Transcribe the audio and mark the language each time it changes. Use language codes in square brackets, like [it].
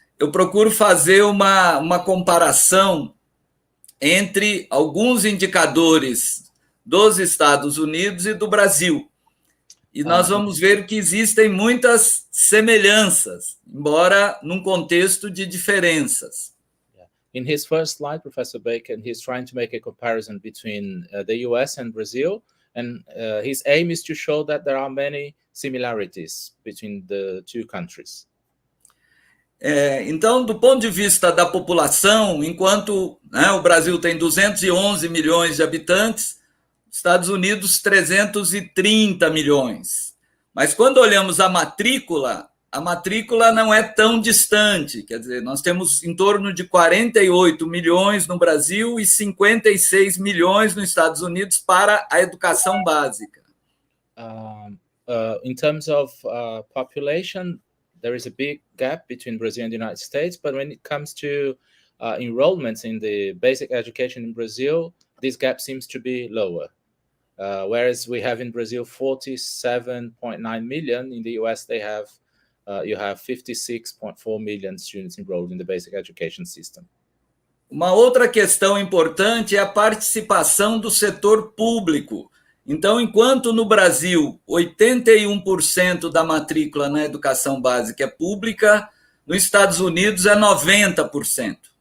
[pt] Eu procuro fazer uma comparação entre alguns indicadores dos Estados Unidos e do Brasil. E nós vamos ver que existem muitas semelhanças, embora num contexto de diferenças. [en] In his first slide, Professor Baker, he's trying to make a comparison between the US and Brazil, and his aim is to show that there are many similarities between the two countries. [pt] Então, do ponto de vista da população, enquanto o Brasil tem 211 milhões de habitantes, Estados Unidos 330 milhões. Mas quando olhamos a matrícula não é tão distante. Quer dizer, nós temos em torno de 48 milhões no Brasil e 56 milhões nos Estados Unidos para a educação básica. [en] In terms of population, there is a big gap between Brazil and the United States, but when it comes to enrollments in the basic education in Brazil, this gap seems to be lower. Whereas we have in Brazil 47.9 million, in the US they have you have 56.4 million students enrolled in the basic education system. [pt] Uma outra questão importante é a participação do setor público. Então, enquanto no Brasil 81% da matrícula na educação básica é pública, nos Estados Unidos é 90%.